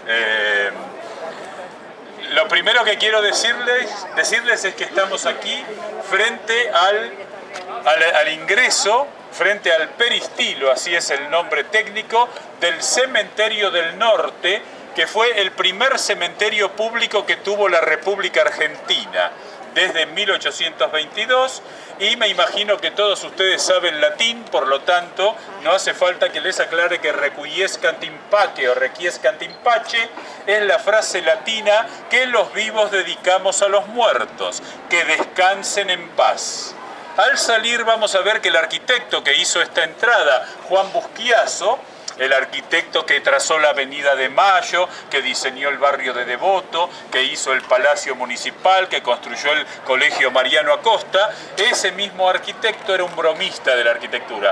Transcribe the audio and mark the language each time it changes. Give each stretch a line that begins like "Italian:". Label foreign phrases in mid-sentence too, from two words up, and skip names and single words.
Spanish: Lo primero que quiero decirles es que estamos aquí frente al ingreso, frente al peristilo, así es el nombre técnico, del Cementerio del Norte, que fue el primer cementerio público que tuvo la República Argentina desde 1822, y me imagino que todos ustedes saben latín, por lo tanto no hace falta que les aclare que
Latin: requiescant in pace
Spanish: o
Latin: requiescant in pace
Spanish: es la frase latina que los vivos dedicamos a los muertos, que descansen en paz. Al salir vamos a ver que el arquitecto que hizo esta entrada, Juan Busquiazo, el arquitecto que trazó la Avenida de Mayo, que diseñó el barrio de Devoto, que hizo el Palacio Municipal, que construyó el Colegio Mariano Acosta, ese mismo arquitecto era un bromista de la arquitectura.